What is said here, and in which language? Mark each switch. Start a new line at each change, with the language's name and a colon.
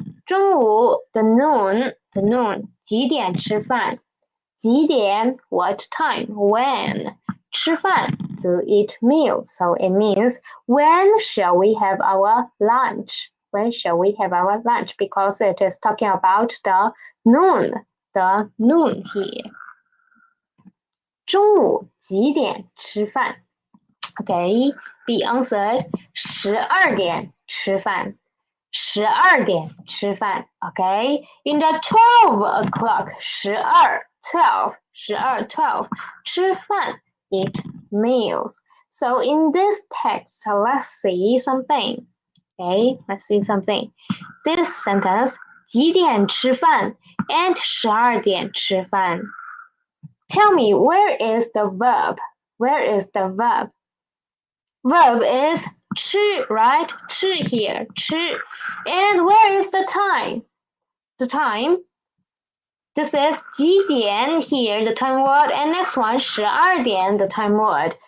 Chinese: 中午
English: the noon
Chinese: 几点吃饭？
English: 几点 what time when 吃饭 to eat meals, so it means when shall we have our lunch, when shall we have our lunch, because it is talking about the noon here.
Chinese: 中午几点吃饭？
English: Okay, B answered
Chinese: 12点吃饭。 12点吃饭
English: okay? In the 12 o'clock, 12 吃饭 eat meals. So in this text, let's see something. Okay, let's see something. This sentence, 几点吃饭 and 12点吃饭. Tell me, where is the verb? Where is the verb? Verb is 吃, right? 吃 here, 吃.And where is the time? The time. This is 几点 here, the time word, and next one 12点, the time word.